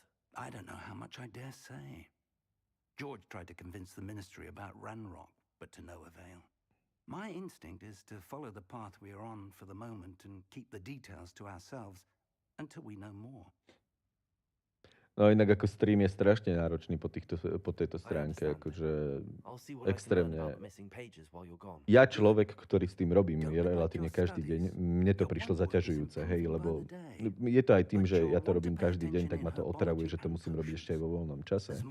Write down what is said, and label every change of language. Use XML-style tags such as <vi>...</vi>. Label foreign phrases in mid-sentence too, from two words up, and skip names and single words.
<en>I don't know how much I dare say. George tried to convince the ministry about Ranrock, but to no avail. My instinct is to follow the path we are on for the moment and keep the details to ourselves until we know more.</en> <sk>No inak ako stream je strašne náročný po tejto stránke, akože extrémne. Ja človek, ktorý s tým robím, je relatívne každý deň, mne to prišlo zaťažujúce, hej, lebo je to aj tým, že ja to robím každý deň, tak ma to otravuje, že to musím robiť ešte aj vo voľnom čase.</sk>